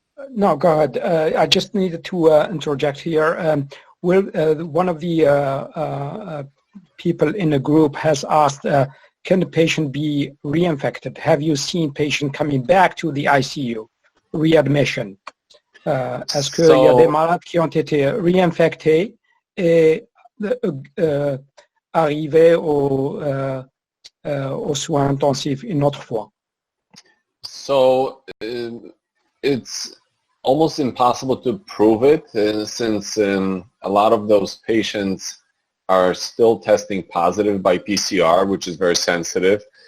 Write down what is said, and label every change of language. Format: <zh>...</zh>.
<en>No, go ahead. I just needed to interject here. One of the people in the group has asked, can the patient be reinfected? Have you seen patient coming back to the ICU? Readmission.</en> <fr>Est-ce qu'il y a des malades qui ont été réinfectés et arrivés aux soins intensifs une autre fois?</fr> <en>So it's almost impossible to prove it since a lot of those patients are still testing positive by PCR, which is very sensitive.</en>